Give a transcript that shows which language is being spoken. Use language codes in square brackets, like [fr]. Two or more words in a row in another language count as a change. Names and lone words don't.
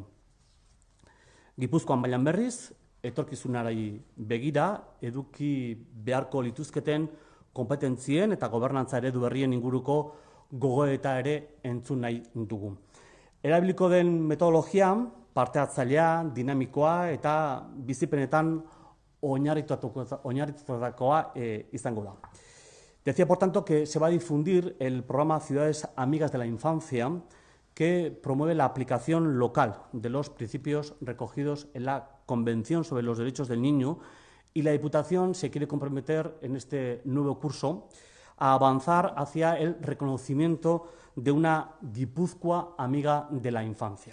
[eu] Gipuzkoan mailan berriz, etorkizunari begira, eduki beharko lituzketen konpetentzien eta gobernantza eredu berrien inguruko gogoeta ere entzun nahi dugu. Erabiliko den metodologia, parte hartzailea, dinamikoa eta bizipenetan oinarritutakoa izango da. [es] Decía, por tanto, que se va a difundir el programa Ciudades Amigas de la Infancia, que promueve la aplicación local de los principios recogidos en la Convención sobre los Derechos del Niño, y la Diputación se quiere comprometer en este nuevo curso a avanzar hacia el reconocimiento de una Guipúzcoa amiga de la infancia.